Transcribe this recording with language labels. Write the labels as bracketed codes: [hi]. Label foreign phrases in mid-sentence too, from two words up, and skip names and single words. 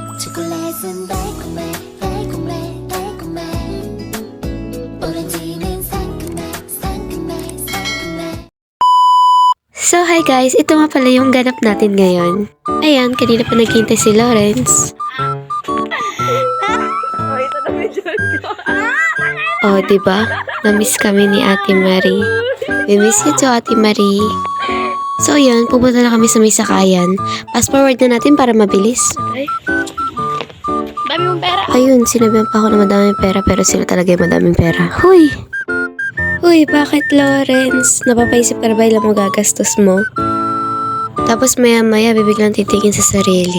[ko] 초콜릿은 달콤해 달콤해 달콤해 오렌지는 상큼해 상큼해 상큼해. [en] So hi guys, [tl] ito nga pala yung ganap natin ngayon. Ayan, kanina pa naghihintay si Lawrence. Oh, diba? Na-miss kami ni Ate Marie. [en] We miss you too, Ate Marie. [tl] So yun, pupunta na kami sa may sakayan. [en] Fast forward [tl] na natin para mabilis. Dami mong pera. Ayun, sinabihan pa ako na madaming pera pero sila talaga yung madaming pera. Huy! Huy, bakit Lawrence? Napapaisip ka na ba ilang magagastos mo? Tapos maya-maya bibiglang titigin sa sarili.